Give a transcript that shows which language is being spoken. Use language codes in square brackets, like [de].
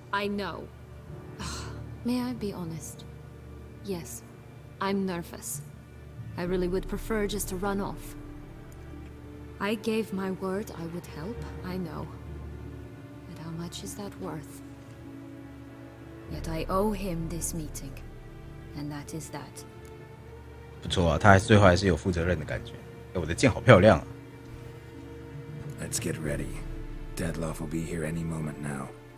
[en] I know. May I be honest? Yes, I'm nervous. I really would prefer just to run off. I gave my word I would help, I know. But how much is that worth? Yet I owe him this meeting. And that is that. [zh] 不错啊，他最后还是有负责任的感觉。哎，我的剑好漂亮啊！ [en] Let's get ready. Detlef will be here any moment now.